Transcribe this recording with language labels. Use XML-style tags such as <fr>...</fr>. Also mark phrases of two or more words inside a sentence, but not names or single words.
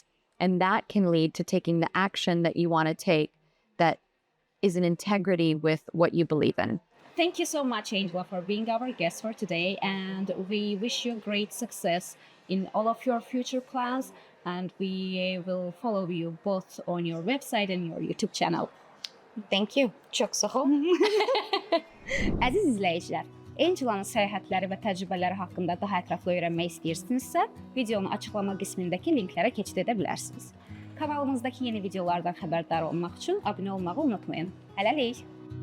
<en>And that can lead to taking the action that you want to take that is in integrity with what you believe in. Thank you so much, Angela, for being our guest for today. And we wish you great success in all of your future plans. And we will follow you both on your website and your YouTube channel. Thank you.</en> <az>Çox sağ ol. Əziz izləyicilər, Angelanın səyahətləri və təcrübələri haqqında daha ətraflı öyrənmək istəyirsinizsə, videonun açıqlama qismindəki linklərə keçid edə bilərsiniz. Kanalımızdakı yeni videolardan xəbərdar olmaq üçün abunə olmağı unutmayın. Hələlik!</az>